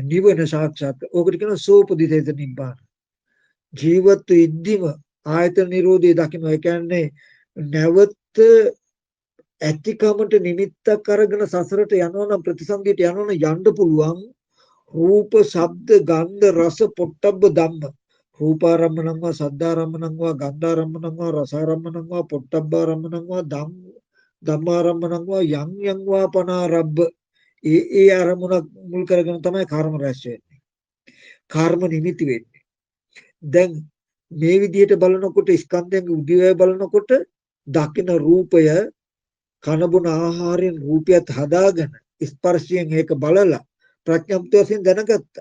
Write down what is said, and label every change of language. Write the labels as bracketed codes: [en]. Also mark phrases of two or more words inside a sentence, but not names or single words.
[si] නිවන සාක්ෂාත්. ඕකට කියනවා [pi] සෝපදිතේත නිබ්බාන. [si] ජීවත් වෙද්දිම ආයතන නිරෝධය දකින්න. ඒ කියන්නේ නැවත ඇතිකමට නිමිත්තක් අරගෙන සසරට යනවනම් ප්‍රතිසන්දියට යනවනම් යන්න පුළුවන්. රූප, ශබ්ද, ගන්ධ, රස, [pi] පොට්ටබ්බ ධම්ම. රූපාරම්මණං වා සද්ධාරම්මණං වා ගන්ධාරම්මණං වා රසාරම්මණං වා පොට්ටබ්බාරම්මණං වා ධම්මාරම්මණං වා යං වා පනාරබ්බ. [si] ඒ අරමුණක් මුල් කරගෙන තමයි කර්ම රැස් වෙන්නේ. කර්ම නිමිති වෙන්නේ. දැන් මේ විදිහට බලනකොට ස්කන්ධයන්ගේ උදේවැය බලනකොට දකින රූපය කනබුන ආහාරයෙන් රූපයත් හදාගෙන ස්පර්ශයෙන් ඒක බලලා ප්‍රඥප්ති වශයෙන් දැනගත්තා.